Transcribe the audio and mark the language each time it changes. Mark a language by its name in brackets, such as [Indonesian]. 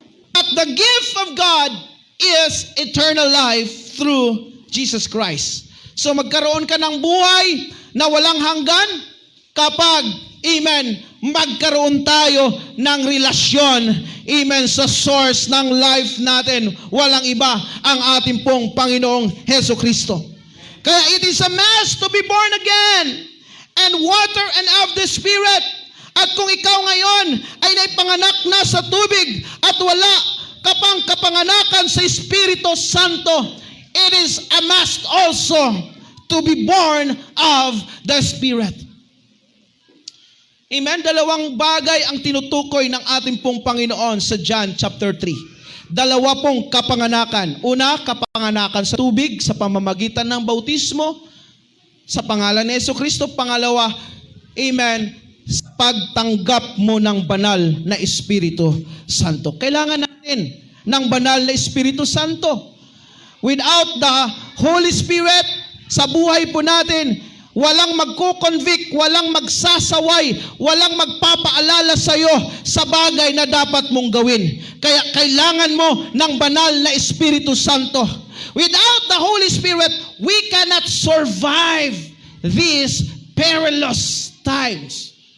[English] But the gift of God is eternal life through Jesus Christ. [Filipino] So magkaroon ka ng buhay na walang hanggan kapag, amen, magkaroon tayo ng relasyon, amen, sa source ng life natin. Walang iba ang ating pong Panginoong Hesukristo. [English] Kaya it is a must to be born again and water and of the Spirit. [Filipino] At kung ikaw ngayon ay naipanganak na sa tubig at wala ka pang kapanganakan sa Espiritu Santo, [English] it is a must also to be born of the Spirit. [Filipino] Amen? Dalawang bagay ang tinutukoy ng ating pong Panginoon sa John chapter 3. Dalawa pong kapanganakan. Una, kapanganakan sa tubig sa pamamagitan ng bautismo sa pangalan ni Hesukristo. Pangalawa, amen, sa pagtanggap mo ng banal na Espiritu Santo. Kailangan natin ng banal na Espiritu Santo. [English] Without the Holy Spirit [Filipino] sa buhay po natin, walang magko-convict, walang magsasaway, walang magpapaalala sa iyo sa bagay na dapat mong gawin. Kaya kailangan mo ng banal na Espiritu Santo. [English] Without the Holy Spirit, we cannot survive these perilous times.